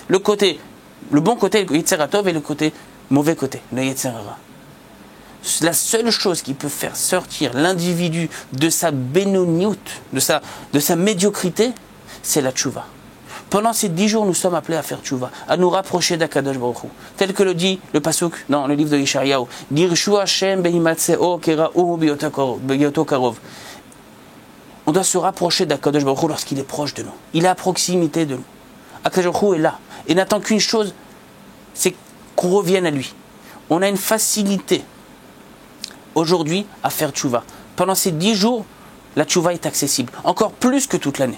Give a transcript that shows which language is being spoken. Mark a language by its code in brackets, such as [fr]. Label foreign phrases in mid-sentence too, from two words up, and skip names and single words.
[fr] Le bon côté, le [he] יצר הטוב, [fr] et le mauvais côté, le [he] יצר הרע. [fr] La seule chose qui peut faire sortir l'individu de sa bénoniout, de sa médiocrité, c'est la tchouva. Pendant ces 10 jours, nous sommes appelés à faire tchouva, à nous rapprocher d' [he] הקדוש ברוך הוא. [fr] Tel que le dit le pasuk dans le livre de Yeshayahu. [he] דרשו השם בהמצאו קראהו בהיותו קרוב. [fr] On doit se rapprocher d' [he] הקדוש ברוך הוא [fr] lorsqu'il est proche de nous. Il est à proximité de nous. [he] הקדוש ברוך הוא [fr] est là. Et n'attend qu'une chose, c'est qu'on revienne à lui. On a une facilité aujourd'hui à faire tchouva. Pendant ces 10 jours, la tchouva est accessible. Encore plus que toute l'année.